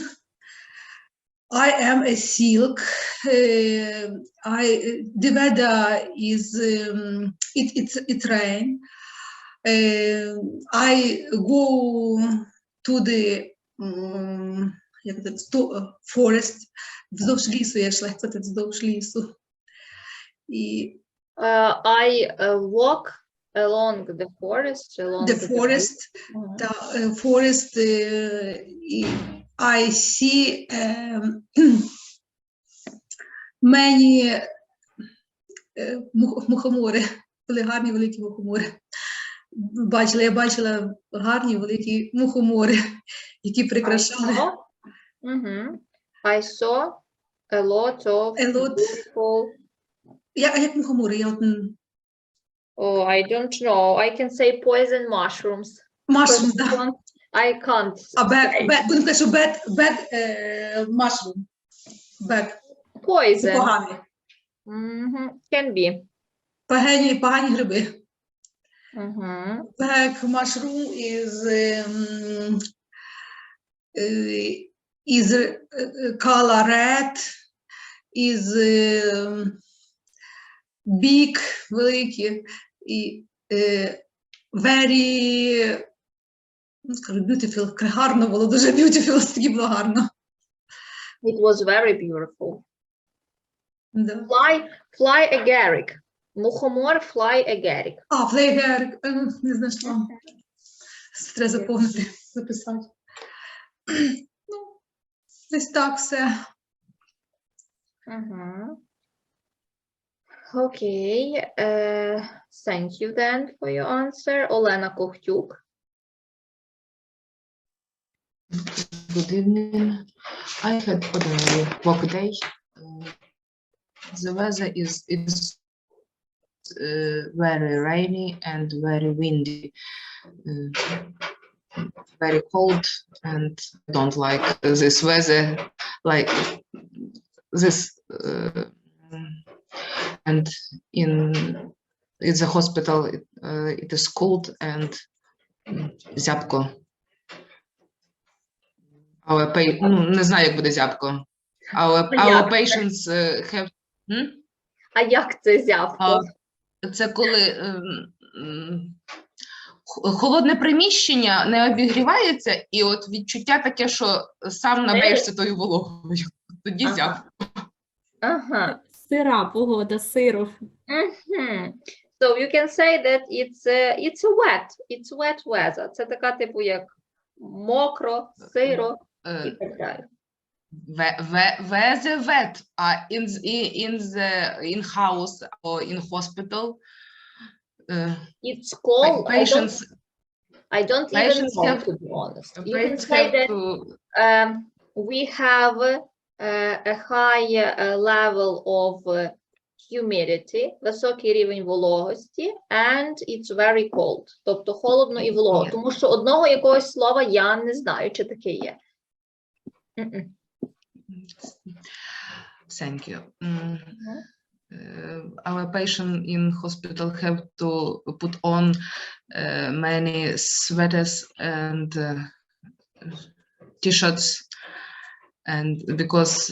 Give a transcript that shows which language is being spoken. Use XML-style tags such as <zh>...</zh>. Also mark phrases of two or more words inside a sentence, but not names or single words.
<en>I am a silk. The weather is it's rain. I go to the forest.</en> <uk>Вздовж лісу, я йшла вздовж лісу.</uk> <en>I walk along the forest. Forest. I see many</en> <uk>мухомори, коли гарні великі мухомори. Я бачила гарні великі мухомори, які прикрашали.</uk> <en>I saw a lot of beautiful.</en> <uk>Як мухомори?</uk> <en>Oh, I don't know. I can say poison mushrooms. Mushroom, First</en> <uk>да.</uk> <en>one, I can't say.</en> <uk>Будемо казати, що</uk> <en>bad mushroom.</en> <uk>Bad. Це</uk> <en>Poison.</en> <uk>поганий.</uk> <en>Can be.</en> <uk>Погані гриби.</uk> <en>Bad Mushroom is color red, is big,</en> <uk>великі, і very, скажу, beautiful, гарно було, дуже beautiful, тоді було гарно.</uk> <en>It was very beautiful.</en> <uk>Да.</uk> <en>Fly agaric. Мухомор fly agaric.</en> <uk>Флейгер, не знайшла. Треба заповнити, записати. Ну, десь так все.</uk> <en>Okay. Thank you then for your answer. Олена Ковтюк. Good evening. I had ordinary work day. The weather is very rainy and very windy, very cold, and I don't like this weather like this. And in the hospital, it is cold and зябко.</en> <uk>Не знаю, як буде зябко.</uk> <en>Our patients have...</en> <uk>А як це зябко? Це коли холодне приміщення не обігрівається, і от відчуття таке, що сам набеєшся тою вологою. Тоді зябко. Сира погода, сиру.</uk> <en>So you can say that it's wet weather.</en> <uk>Це така типу як мокро, сиро і так далі.</uk> <en>Weather wet, in house or in hospital. It's cold. Patients, I don't even know, to be honest. You can say that we have a high level of humidity,</en> <uk>високий рівень вологості,</uk> <en>and it's very cold.</en> <uk>Тобто холодно і волого. Тому що одного якогось слова я не знаю, чи таке є.</uk> <en>Thank you. Our patient in hospital have to put on many sweaters and t-shirts, and because</en>